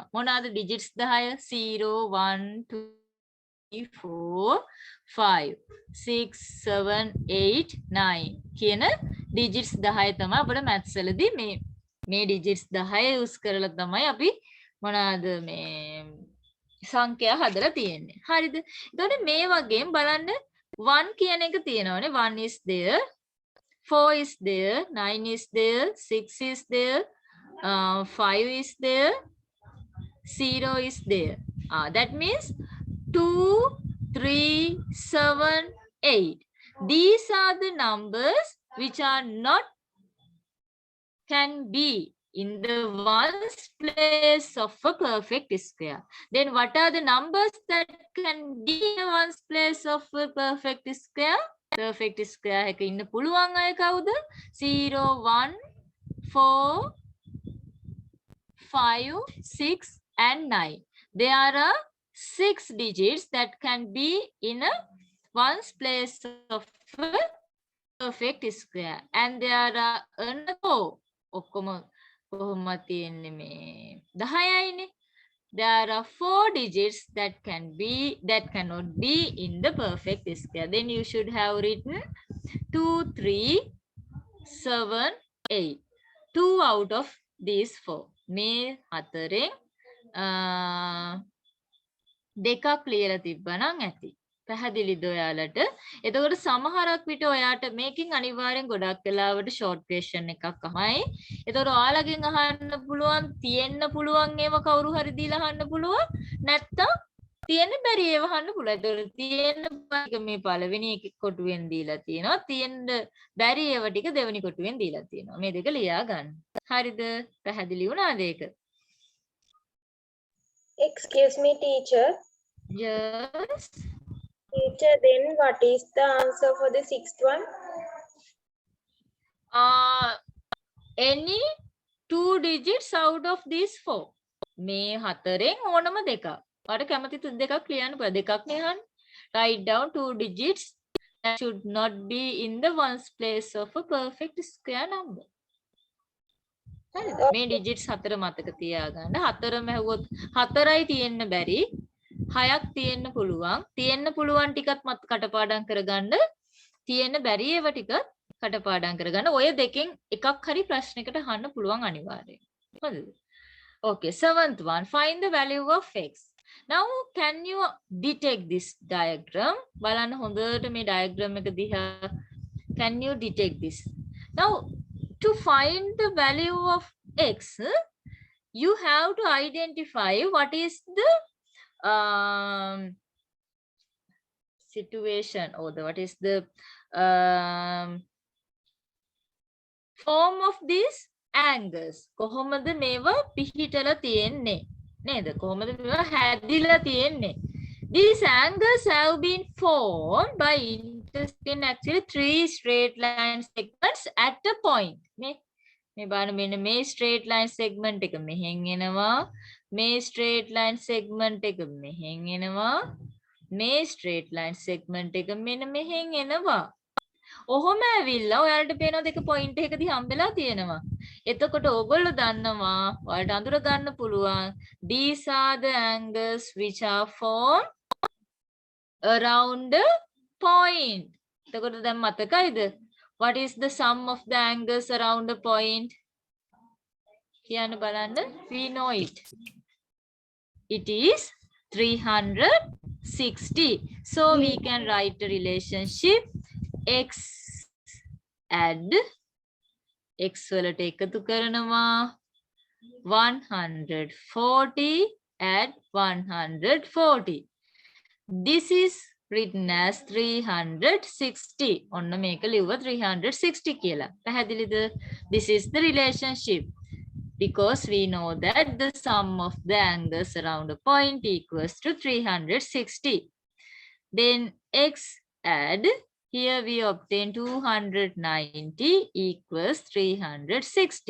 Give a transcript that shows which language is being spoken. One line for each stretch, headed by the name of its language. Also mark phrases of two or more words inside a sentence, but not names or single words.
Sinhala: මොනවාද digits 10? 0, 1, 2, 3, 4, 5, 6, 7, 8, 9 කියන digits 10 තමයි අපිට maths වලදී මේ digits 10 use කරලා තමයි අපි මොනවාද මේ සංඛ්‍යා හදලා තියෙන්නේ. හරිද? එතකොට මේ වගේම බලන්න 1 කියන එක තියෙනවනේ.
English: 1 is there, 4 is there, 9 is there, 6 is there, 5 is there, 0 is there. That means 2, 3, 7, 8. These are the numbers which are not can be in the ones place of a perfect square. Then what are the numbers that can be in the ones place of a perfect square? Perfect square
Sinhala: එක ඉන්න පුළුවන් අය කවුද? 0, 1, 4, 5, 6 and 9.
English: There are 6 digits that can be in a ones place of a perfect square. And there are another
Sinhala: ඔක්කොම කොහොමද තියෙන්නේ මේ 10යිනේ.
English: There are 4 digits that cannot be in the perfect square. Then you should have written 2, 3, 7, 8. 2 out of these 4.
Sinhala: මේ හතරෙන් දෙකක් ලියලා තිබ්බනම් ඇති. පැහැදිලිද ඔයාලට? එතකොට සමහරක් විට ඔයාට මේකෙන් අනිවාර්යෙන් ගොඩක් වෙලාවට
English: short question
Sinhala: එකක් අහයි. එතකොට ඔයාලගෙන් අහන්න පුළුවන් තියෙන්න පුළුවන් ඒවා කවුරු හරි දීලා අහන්න පුළුවන්. නැත්තම් තියෙන්න බැරි ඒවා අහන්න පුළුවන්. එතකොට තියෙන්න ටික මේ පළවෙනි එක කොටුවෙන් දීලා තියෙනවා. තියෙන්න බැරි ඒවා ටික දෙවෙනි කොටුවෙන් දීලා තියෙනවා. මේ දෙක ලියා ගන්න. හරිද? පැහැදිලි වුණාද ඒක?
English: Excuse me, teacher. Yes. Teacher, then what is the answer for the sixth one? Any 2 digits out of these 4.
Sinhala: මේ හතරෙන් ඕනම දෙකක්. ඔයාලට කැමති දෙකක් ලියන්න පුළුවන්. දෙකක් නේ අහන්නේ.
English: Write down 2 digits that should not be in the ones place of a perfect square number.
Sinhala: හරිද? මේ digits හතර මතක තියාගන්න. හතරම ඇහුවොත් හතරයි තියෙන්න බැරි. 6ක් තියෙන්න පුළුවන්. තියෙන්න පුළුවන් ටිකත් මත කටපාඩම් කරගන්න. තියෙන්න බැරි ඒවා ටිකත් කටපාඩම් කරගන්න. ඔය දෙකෙන් එකක් හරි ප්‍රශ්නයකට අහන්න පුළුවන් අනිවාර්යයෙන්. හරිද?
English: Okay, 7th one. Find the value of x. Now, can you detect this diagram?
Sinhala: බලන්න හොඳට මේ diagram එක දිහා.
English: Can you detect this? Now, to find the value of x, you have to identify what is the situation or what is the form of these angles.
Sinhala: කොහොමද මේවා පිහිටලා තියෙන්නේ නේද? කොහොමද මේවා හැදිලා තියෙන්නේ?
English: These angles have been formed by intersecting actually 3 straight line segments at a point.
Sinhala: මේ බලන්න මෙන්න මේ
English: straight line segment
Sinhala: එක මෙහෙන් එනවා. මේ
English: straight line segment
Sinhala: එක මෙහෙන් එනවා. මේ
English: straight line segment
Sinhala: එක මෙන්න මෙහෙන් එනවා. ඔහොම ඇවිල්ලා ඔයාලට පේනවා දෙක පොයින්ට් එකකදී හම්බෙලා තියෙනවා. එතකොට ඕගොල්ලෝ දන්නවා ඔයාලට අඳුර ගන්න පුළුවන්
English: these are the angles which are formed around a point.
Sinhala: එතකොට දැන් මතකයිද?
English: What is the sum of the angles around a point?
Sinhala: කියන්න බලන්න.
English: We know it. It is 360. So we can write a relationship x add x
Sinhala: වලට එකතු කරනවා
English: 140 add 140. This is written as 360.
Sinhala: ඔන්න මේක ලිව්ව 360 කියලා. පැහැදිලිද?
English: This is the relationship. Because we know that the sum of the angles around a point equals to 360. Then x add, here we obtain 290 equals 360.